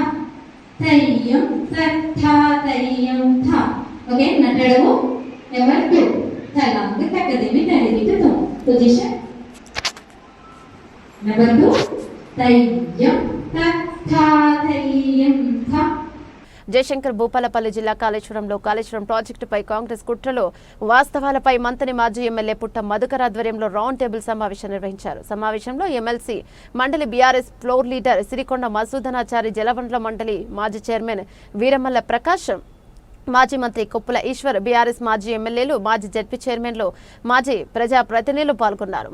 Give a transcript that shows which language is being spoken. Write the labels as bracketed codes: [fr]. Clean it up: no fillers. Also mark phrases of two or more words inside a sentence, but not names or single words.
[en] Tayyam tayyam tha. Okay, natadu number 2. Talang takadimi taringito. Position number 2. Tayyam tayyam tha. [te] జయశంకర్ భూపాలపల్లి జిల్లా కాళేశ్వరం ప్రాజెక్టుపై కాంగ్రెస్ కుట్రలో వాస్తవాలపై మంత్రి మాజీ ఎమ్మెల్యే పుట్ట మధుకర్ ఆధ్వర్యంలో [en] round table [te] సమావేశం నిర్వహించారు. సమావేశంలో ఎమ్మెల్సీ మండలి బీఆర్ఎస్ [en] floor leader [te] సిరికొండ మసూదనాచారి, జలవనరుల మండలి మాజీ చైర్మన్ వీరమల్ల ప్రకాష్, మాజీ మంత్రి కొప్పుల ఈశ్వర్, బీఆర్ఎస్ మాజీ ఎమ్మెల్యేలు, మాజీ జడ్పీ చైర్మన్లు, మాజీ ప్రజాప్రతినిధులు పాల్గొన్నారు.